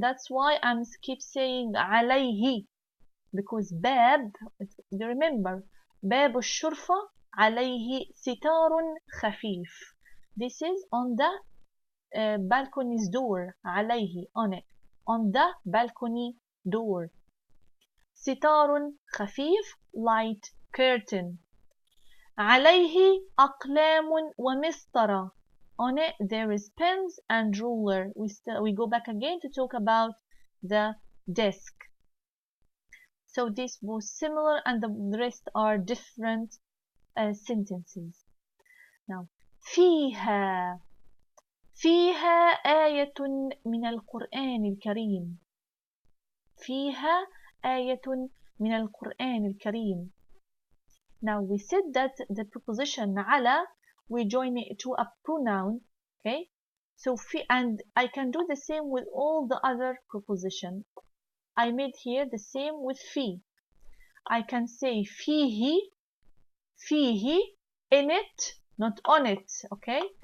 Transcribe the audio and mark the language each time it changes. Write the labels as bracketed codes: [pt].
[en] That's why I'm keep saying عليه, because باب, you remember [ar] باب الشرفة عليه ستار خفيف. [en] This is on the balcony's door. عليه, on it, on the balcony door. [ar] ستار خفيف, [en] light curtain. [ar] عليه أقلام ومسطرة. [en] On it there is pens and ruler. We go back again to talk about the desk. So this was similar and the rest are different sentences. Now [ar] فيها آية من القرآن الكريم. فيها آية من القرآن الكريم. [en] Now we said that the preposition على we join it to a pronoun, okay? So and I can do the same with all the other preposition. I made here the same with في. I can say فيه in it, not on it, okay?